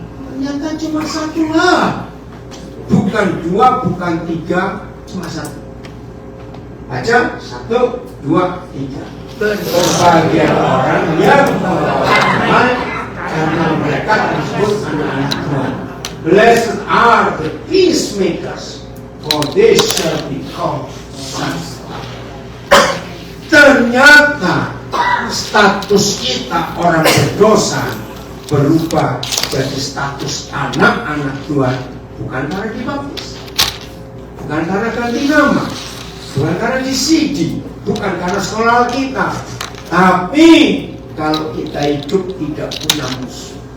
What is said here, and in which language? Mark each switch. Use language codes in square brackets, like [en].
[id] Ternyata cuma satu lah, bukan dua, bukan tiga, cuma satu. Baca 1, 2, 3. Berbahagia orang yang beramal karena mereka disebut anak-anak Tuhan. [en] Blessed are the peacemakers, for they shall be called sons. [id] Ternyata status kita orang berdosa berubah jadi status anak-anak Tuhan, bukan karena dibaptis, bukan karena ganti nama, bukan karena disidi, bukan karena sekolah kita, tapi kalau kita hidup tidak punya musuh.